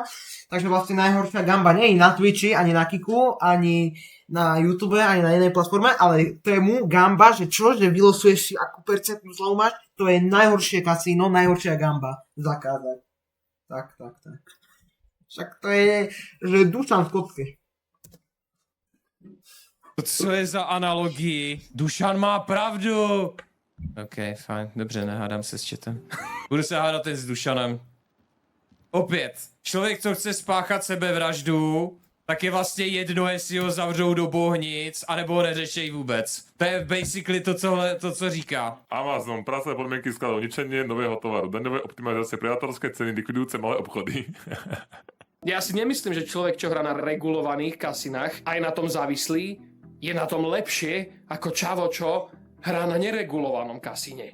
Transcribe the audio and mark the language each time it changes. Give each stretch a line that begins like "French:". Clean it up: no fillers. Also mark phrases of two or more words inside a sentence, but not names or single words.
Slovak: Takže vlastne najhoršia Gamba nie je na Twitchi, ani na Kiku, ani na YouTube, ani na inej platforme, ale tému Gamba, že čo, že vylosuješ si akú percentnú zlomu máš, to je najhoršie kasíno, najhoršia Gamba zakázať. Tak. Však to je, že Dušan v kocke.
Czech: Co je za analogii?
Slovak: Dušan má pravdu!
Czech: OK, fajn, dobře, nehádám se s chatem. Budu se hádat jen s Dušanem. Opět, člověk, co chce spáchat sebevraždu, tak je vlastně jedno, jestli ho zavřou do bohnic, anebo ho neřešej vůbec. To je basically to, co říká.
Slovak: Amazon, pracovné podmienky skladov, ničenie nového tovaru, daňové optimalizácie, predátorské ceny, likvidujúce malé obchody. Ja si nemyslím, že človek, čo hrá na regulovaných kasinách, aj na tom závislý, je na tom lepšie ako čavo, čo hrá na neregulovanom kasíne.